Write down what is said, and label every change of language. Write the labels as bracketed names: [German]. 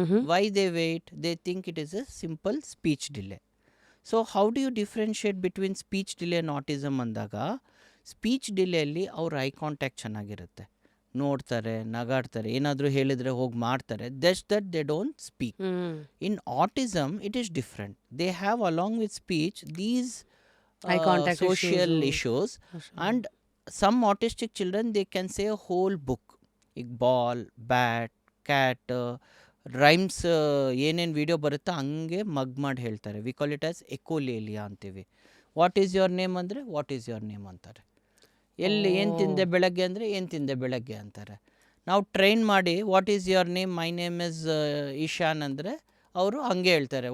[English] Why they wait, they think it is a simple speech delay. So how do you differentiate between speech delay and autism ಅಂದಾಗ, [Kannada] speech ಡಿಲೇಯಲ್ಲಿ ಅವ್ರ eye contact ಚೆನ್ನಾಗಿರುತ್ತೆ, ನೋಡ್ತಾರೆ, ನಗಾಡ್ತಾರೆ, ಏನಾದರೂ ಹೇಳಿದರೆ ಹೋಗಿ ಮಾಡ್ತಾರೆ, [English] Just that they don't speak. In autism it is different. They have along with speech these social issues, and some autistic children they can say a whole book. [Kannada] ಈಗ ball, bat, cat, rhymes ಏನೇನು video ಬರುತ್ತೋ ಹಂಗೆ ಮಗ್ ಮಾಡಿ ಹೇಳ್ತಾರೆ. [English] We call it as echolalia ಅಂತೀವಿ. What is your name ಅಂದರೆ what is your name ಅಂತಾರೆ. [Kannada] ಎಲ್ಲಿ ಏನು ತಿಂದೆ ಬೆಳಗ್ಗೆ ಅಂದರೆ ಏನು ತಿಂದೆ ಬೆಳಗ್ಗೆ ಅಂತಾರೆ. ನಾವು ಟ್ರೈನ್ ಮಾಡಿ [English] what is your name, my name is Ishan [Kannada] ಅಂದರೆ ಅವರು ಹಂಗೆ ಹೇಳ್ತಾರೆ.